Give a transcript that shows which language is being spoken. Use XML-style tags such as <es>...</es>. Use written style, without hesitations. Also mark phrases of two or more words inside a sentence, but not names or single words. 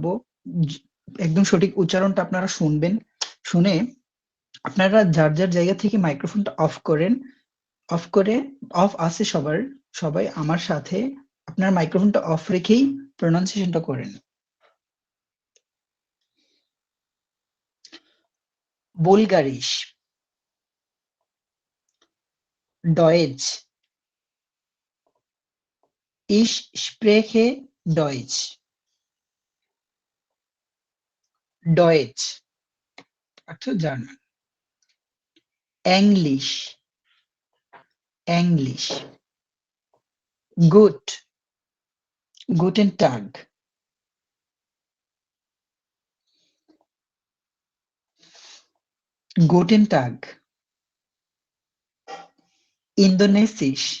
<bn>জ- একদম সঠিক উচ্চারণটা আপনারা শুনবেন, শুনে আপনারা যার যার জায়গা থেকে মাইক্রোফোনটা অফ করেন, অফ করে, অফ আছে সবার, সবাই আমার সাথে আপনার মাইক্রোফোনটা অফ রেখেই প্রনাউন্সিয়েশনটা করেন।</bn> <de>Bulgarisch, Deutsch, ich spreche Deutsch,</de> <bn>ডয়েচ অর্থাৎ জার্মান।</bn> <en>English, English,</en> <de>gut, guten Tag, guten Tag, Indonesisch,</de>